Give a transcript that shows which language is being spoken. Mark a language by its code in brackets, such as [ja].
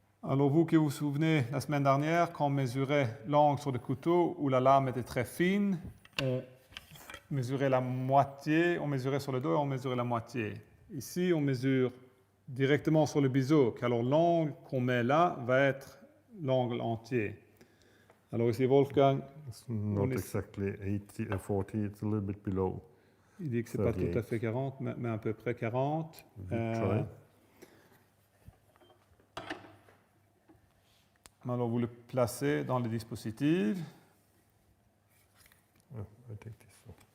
[fr] Alors vous qui vous souvenez, la semaine dernière, quand on mesurait l'angle sur le couteau où la lame était très fine, on mesurait la moitié, on mesurait sur le dos et on mesurait la moitié. Ici, on mesure directement sur le biseau, alors l'angle qu'on met là va être l'angle entier. Alors ici, Wolfgang, [en] It's not exactly 80, 40, it's a little bit below. [fr] il dit que ce n'est pas tout à fait 40, mais à peu près 40. [en] Try. [fr] Alors vous le placez dans le dispositif. [en] Oh, I take this one.